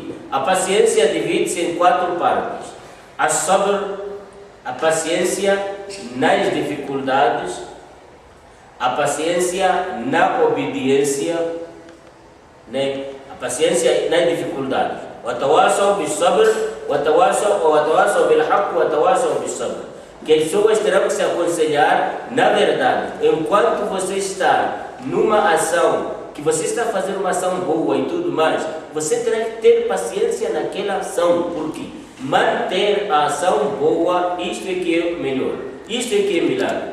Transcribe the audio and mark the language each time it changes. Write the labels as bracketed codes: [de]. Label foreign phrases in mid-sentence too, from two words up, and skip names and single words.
[pt] A paciência divide-se em 4 partes. A sabr, a paciência nas dificuldades, a paciência na obediência, né? A paciência nas dificuldades. [ar] وَتَوَاصَوْا بِالصَّبْرِ وَتَوَاصَوْا بِالْحَقِّ وَتَوَاصَوْا بِالصَّبْرِ. [pt] Que as pessoas terão que se aconselhar, na verdade, enquanto você está numa ação, que você está fazendo uma ação boa e tudo mais, você terá que ter paciência naquela ação, porque manter a ação boa, isto é que é melhor, isto é que é milagre.